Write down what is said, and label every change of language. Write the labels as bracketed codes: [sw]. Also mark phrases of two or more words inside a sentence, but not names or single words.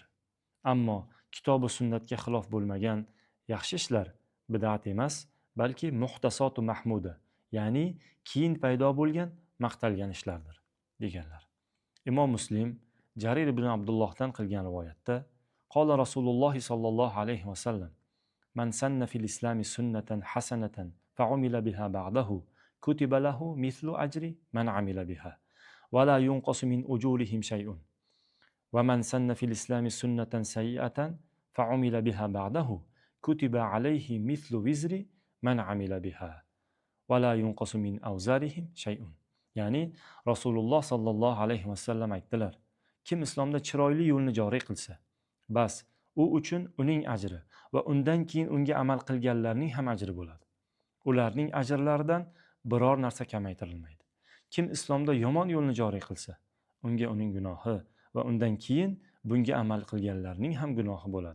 [uz] Ammo kitobi sunnatga xilof bo'lmagan yaxshi ishlar bid'at emas, balki [ar] محدثات محمودة, [uz] ya'ni keyin paydo bo'lgan maqtalgan ishlardir deganlar. Imom Muslim Jarir ibn Abdullohdan qilgan rivoyatda [ar] قال رسول الله صلى الله عليه وسلم من سن في الإسلام سنة حسنة فعمل بها بعده كتب له مثل أجر من عمل بها ولا ينقص من أجورهم شيء ومن سن في الإسلام سنة سيئة فعمل بها بعده كتب عليه مثل وزر من عمل بها ولا ينقص من أوزارهم شيء. [uz] Ya'ni Rasululloh [ar] صلى الله عليه وسلم [uz] aytdilar: kim islomda chiroyli yo'lni joriy qilsa, bas u uchun uning ajri va undan keyin unga amal qilganlarning ham ajri bo'ladi. Ularning ajrlaridan biror narsa kamaytirilmaydi. Kim islomda yomon yo'lni joriy qilsa, unga uning gunohi va undan keyin bunga amal qilganlarning ham gunohi bo'ladi.